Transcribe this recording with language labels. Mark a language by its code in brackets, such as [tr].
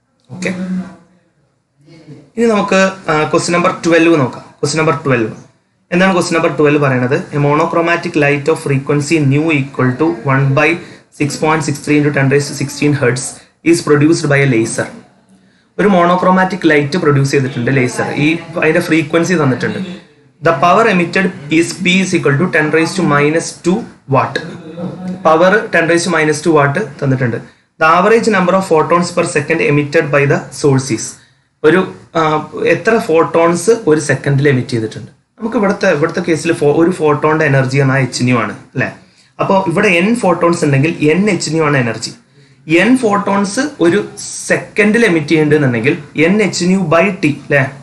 [ml] Okay, ഇനി നമുക്ക് question number 12 നോക്കാം. ക്വസ്റ്റ്യൻ നമ്പർ 12 എന്താണ്? ക്വസ്റ്റ്യൻ നമ്പർ 12 പറയുന്നത് [en] A monochromatic light of frequency nu equal to 1/6.63 into 10⁻16 hertz is produced by a laser. [ml] ഒരു monochromatic light produce ചെയ്തിട്ടുണ്ട് laser. അതിന്റെ frequency തന്നിട്ടുണ്ട്. [en] The power emitted is P is equal to 10⁻⁻² watt. [ml] Power 10⁻⁻² watt തന്നിട്ടുണ്ട്. [en] The average number of photons per second emitted by the source is. [ml] ഒരു എത്ര photons ഒരു സെക്കൻഡിൽ emit ചെയ്തിട്ടുണ്ട്? നമുക്ക് ഇവിടുത്തെ കേസിൽ ഒരു ഫോട്ടോണിന്റെ എനർജി ആണ് hν ആണ് അല്ലേ? അപ്പോൾ ഇവിടെ n ഫോട്ടോൺസ് ഉണ്ടെങ്കിൽ nhν ആണ് എനർജി. n ഫോട്ടോൺസ് ഒരു സെക്കൻഡിൽ എമിറ്റ് ചെയ്യേണ്ടതെന്നുണ്ടെങ്കിൽ nhν/t അല്ലേ?